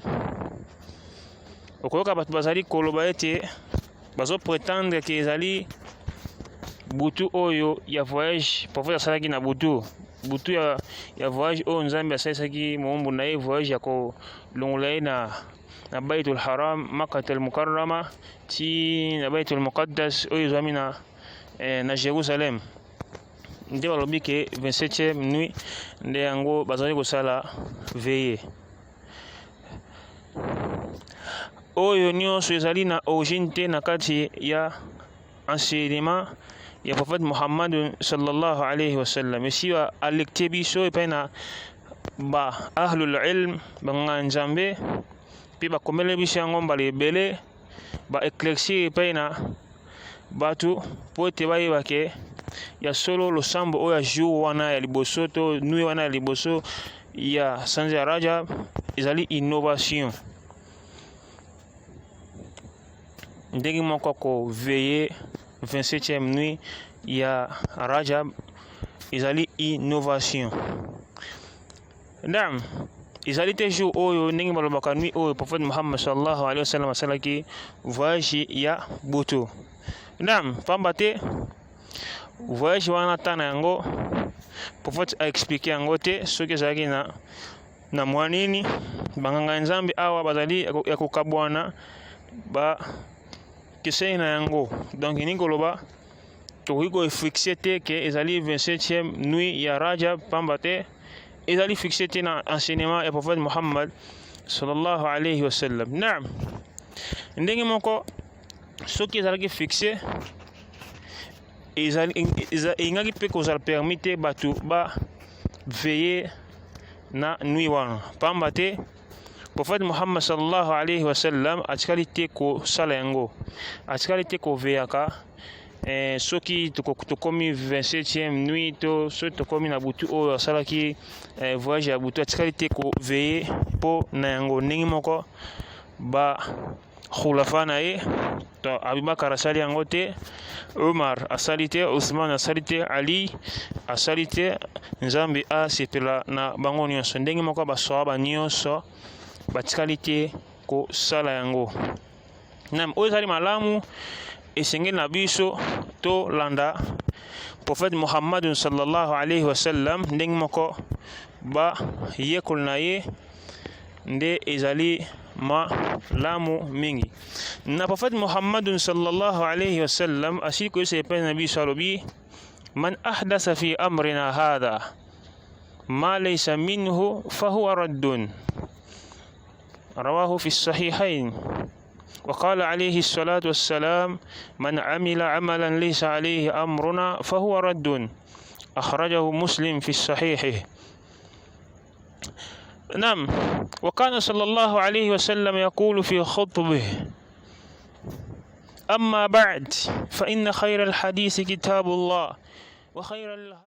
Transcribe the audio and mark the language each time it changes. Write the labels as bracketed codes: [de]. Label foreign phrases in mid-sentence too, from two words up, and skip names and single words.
[ln] Okoyoka bato bazali koloba ete bazo prétendre ke ezali butu oyo ya voyage prophète asalaki na butu ya voyage oyo nzambe asalisaki moumbu na ye voyage ya kolongola ye na Baitul Haram Makkatul Mukarrama ti na Baitul Muqaddas oyo ezwami na Jerusalem. Nde balobi ke 27e nuit nde yango bazali kosala veille oyo nyonso ezali na origine te na kati ya enseignement ya prophète Muhammad [ar] صلى الله عليه وسلم. [ln] Esi wa alekte biso epai na ba [ar] أهل العلم [ln] banga nzambe mpe bakomele biso yango mbala ebele ba éclaircir epai na bato po ete bayeba ke ya solo losambo oyo ya jour wana ya liboso to nuit wana ya liboso ya sanza ya Rajab ezali innovation. Ndenge moko koveille 27e nuit ya Rajab ezali innovation. Naam, ezali te jour oyo ndenge balobaka nuit oyo prophète Muhammad [ar] صلى الله عليه وسلم [ln] asalaki voyage ya butu. Naam, pamba te voyage wana tana yango prophète [fr] a expliqué [ln] yango te soki ezalaki na mwanini banganga nzambe awa bazali ya kokabwana ba kesei na yango. Donc ni koloba tokoki kofixe te ke ezali 27e nuit ya Rajab pamba te ezali fixe te na enseignement ya prophète Muhammad [ar] صلى الله عليه وسلم. [ln] Naam, ndenge moko soki ezalaki fixe ingaki mpe kozala permis te bato ba veille na nuit wana pamba te prophète Muhammad [ar] صلى الله عليه وسلم [ln] atikali te kosala yango, atikali te koveyaka soki tokomi 27e nuit to soki tokomi na butu oyo asalaki voyage ya butu atikali te koveille mpo na yango. Ndenge moko ba khulafa na ye to Abubakar asali yango te, Umar asali te, Usman asali te, Ali asali te, nzambe asepela na bango nyonso. Ndenge moko basahaba nyonso batikali te kosala yango. Naam, oyo ezali malamu esengeli na biso to landa prophète Muhammad [ar] صلى الله عليه وسلم [ln] ndenge moko ba yekol na ye nde ezali malamu mingi. Na prophète Muhammad [ar] صلى الله عليه وسلم [ln] asili ko epai na biso alobi [ar] من أحدث في أمرنا هذا ما ليس منه فهو رد رواه في الصحيحين. وقال عليه الصلاة والسلام من عمل عملا ليس عليه أمرنا فهو رد أخرجه مسلم في الصحيح. نعم، وكان صلى الله عليه وسلم يقول في خطبه أما بعد فإن خير الحديث كتاب الله وخير